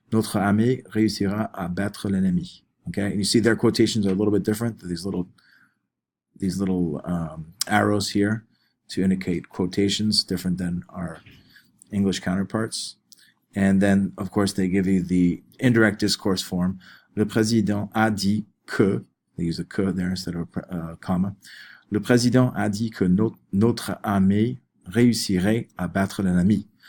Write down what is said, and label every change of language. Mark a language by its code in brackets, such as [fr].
[fr] Notre armée réussira à battre l'ennemi. [en] Okay, and you see their quotations are a little bit different. These little arrows here to indicate quotations, different than our English counterparts. And then, of course, they give you the indirect discourse form. [fr] Le président a dit que, [en] they use a que there instead of a comma. [fr] Le président a dit que notre armée réussirait à battre l'ennemi.